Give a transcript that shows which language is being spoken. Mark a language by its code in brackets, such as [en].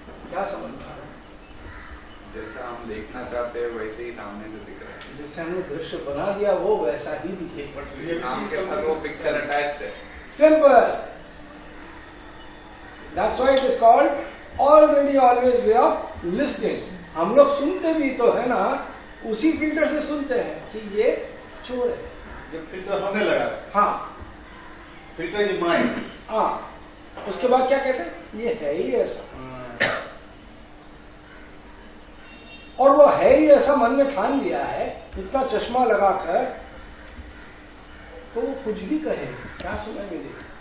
[hi] क्या समझ में आ रहा है? जैसा हम देखना चाहते हैं वैसे ही सामने से दिख रहा है। जैसे हमने दृश्य बना दिया वो वैसा ही दिखे। नाम के साथ वो पिक्चर अटैच्ड है। [en] Simple. That's why it is called already always way of listening. [hi] हम लोग सुनते भी तो है ना, उसी फिल्टर से सुनते हैं कि ये चोर है। जब फिल्टर होने लगा, हाँ [en] filter is mind, [hi] हाँ, उसके बाद क्या कहते हैं? ये है ही ऐसा, और वो है ही ऐसा मन में ठान लिया है, इतना चश्मा लगाकर, तो वो कुछ भी कहे क्या सुनाई मिलेगी?